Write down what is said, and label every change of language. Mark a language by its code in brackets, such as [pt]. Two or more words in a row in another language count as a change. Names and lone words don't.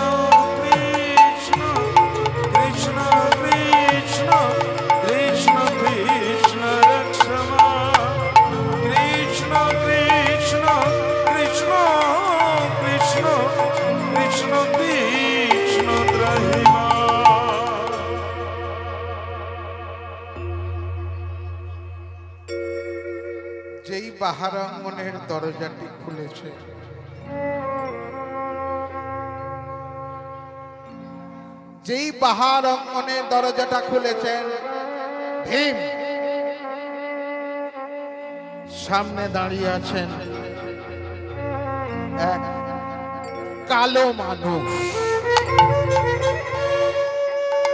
[bn] Krishna, Krishna, Krishna, Krishna, Krishna, Rakshama. Krishna, Krishna, Krishna, Krishna, Krishna, Krishna, Rahima. যেই বাহারাঙ্গনের দরজাটি খুলেছে, যেই বাহার অঙ্গনের দরজাটা খুলেছেন ভীম, সামনে দাঁড়িয়ে আছেন এক কালো মানুষ।